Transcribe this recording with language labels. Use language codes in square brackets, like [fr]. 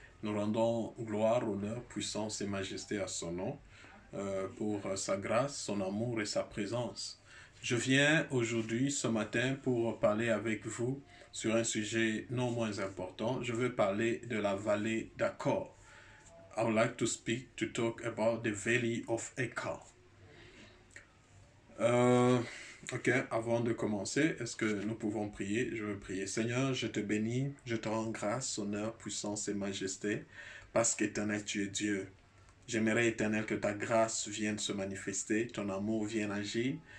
[fr] Nous rendons gloire, honneur, puissance et majesté à son nom pour sa grâce, son amour et sa présence. Je viens aujourd'hui, ce matin, pour parler avec vous sur un sujet non moins important. Je veux parler de la vallée d'Achor. [en] I would like to talk about the valley of Achor. [fr] Ok, avant de commencer, est-ce que nous pouvons prier? Je veux prier. Seigneur, je te bénis, je te rends grâce, honneur, puissance et majesté, parce qu'éternel, tu es Dieu. J'aimerais, éternel, que ta grâce vienne se manifester, ton amour vienne agir.